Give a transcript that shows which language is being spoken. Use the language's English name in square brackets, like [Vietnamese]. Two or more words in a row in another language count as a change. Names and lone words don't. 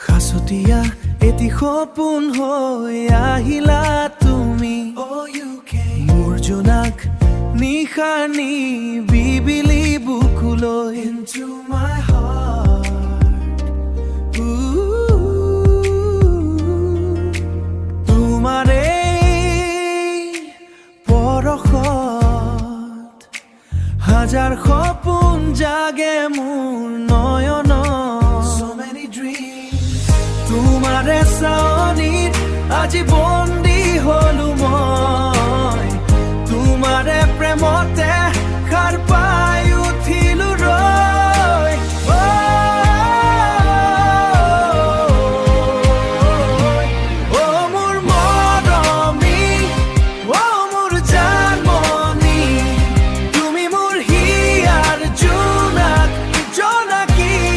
[Assamese] পাছতীয়া এটি সপোন হৈ আহিলা তুমি মোৰ জোনাক নিশাৰ নিবিবিলি বুকুলৈ [English] into my heart [Assamese] তোমাৰে পৰশত হাজাৰ সপোন জাগে মোৰ নয়ন [English] so many dreams [Assamese] তোমাৰে চাৱনিত আজি বন্দী হলো মই তোমাৰে প্ৰেমতে খাৰ পাই উঠিলো ৰৈ অ মোৰ মৰমী অ মোৰ জানমণি তুমি মোৰ হিয়াৰ জোনাক জোনাকী